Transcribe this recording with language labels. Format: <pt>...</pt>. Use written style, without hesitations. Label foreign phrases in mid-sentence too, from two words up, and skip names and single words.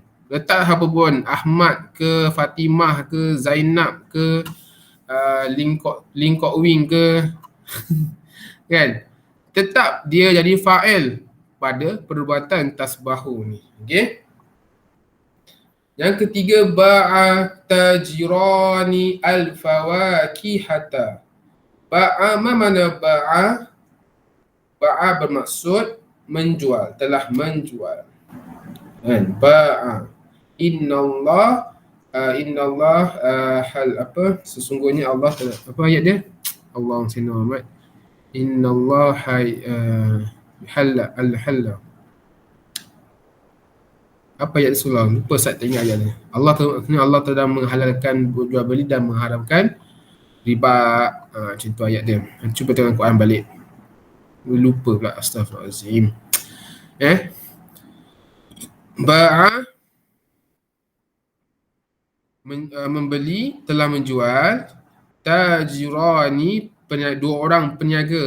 <ms>Letak apa pun, Ahmad ke, Fatimah ke, Zainab ke, Lingkok Wing ke, kan? Tetap dia jadi fa'il pada perbuatan tasbahu ni. Okey. Yang ketiga,</ms> <ar>باع تاجران الفواكهة.</ar> <ms>Ba'a, mana ba'a? Ba'a bermaksud menjual, telah menjual. Kan? Ba'a.</ms> <ar>إن الله حل</ar> <ms>apa? Sesungguhnya Allah telah, apa ayat dia?</ms> <ar>اللهم صل محمد. إن الله حل الحل.</ar> <ms>Apa ayat surah? Lupa Ustaz tak ingat ayat ni. Allah telah menghalalkan jual beli dan mengharamkan riba. Macam tu ayat dia. Cuba tengok Quran balik. Lupa pula, astagfirullahalazim. Ba'a membeli, telah menjual, tajirani dua orang peniaga.</ms>